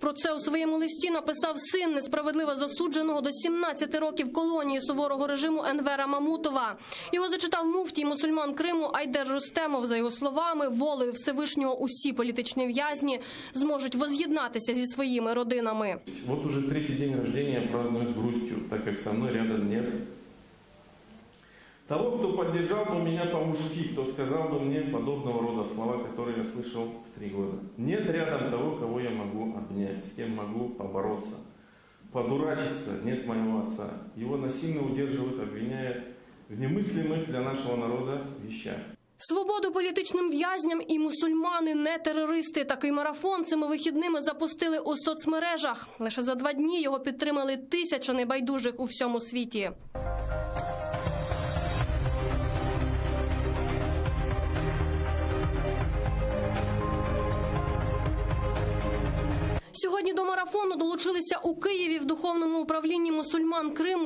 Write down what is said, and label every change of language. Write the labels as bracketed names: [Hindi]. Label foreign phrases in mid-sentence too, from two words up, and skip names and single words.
[Ukrainian] Про це у своєму листі написав син несправедливо засудженого до 17 років колонії суворого режиму Енвера Мамутова. Його зачитав муфтій мусульман Криму Айдер Рустемов. За його словами, волею Всевишнього усі політичні в'язні зможуть воз'єднатися зі своїми родинами. [Russian] Вот уже 3-й день рождения праздную с грустью, так как со мной рядом нет того, кто поддержал бы меня по-мужски, кто сказал бы мне подобного рода слова, которые я слышал в 3 года. Нет рядом того, кого я могу обнять, с кем могу побороться. Подурачиться нет моего отца. Его насильно удерживают, обвиняя в немыслимых для нашего народа вещах. [Ukrainian] Свободу політичним в'язням і мусульмани не терористи. Такий марафон цими вихідними запустили у соцмережах. Лише за 2 дні його підтримали 1000 небайдужих у всьому світі. Сьогодні до марафону долучилися у Києві в духовному управлінні мусульман Криму.